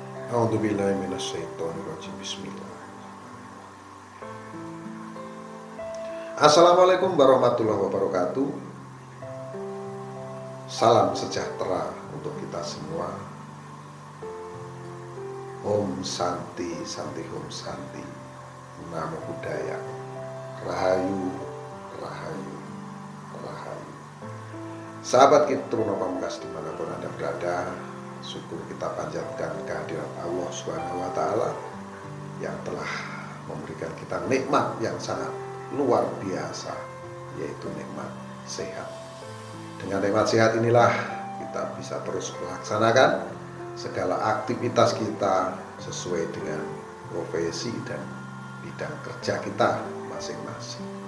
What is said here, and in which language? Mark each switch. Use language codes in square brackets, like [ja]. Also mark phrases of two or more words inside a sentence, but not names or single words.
[ar] أعوذ بالله من الشيطان الرجيم. Bismillah. السلام عليكم ورحمة الله وبركاته. [id] Salam sejahtera untuk kita semua. [sa] Om Santi, Santi Om Santi. [pi] Namo Buddhaya. [id] Rahayu, Rahayu, Rahayu. Sahabat Kitruno Pamungkas dimanapun Anda berada, syukur kita panjatkan kehadirat Allah [ar] سبحانه وتعالى [id] yang telah memberikan kita nikmat yang sangat luar biasa, yaitu nikmat sehat. Dengan nikmat sehat inilah kita bisa terus melaksanakan segala aktivitas kita sesuai dengan profesi dan bidang kerja kita masing-masing.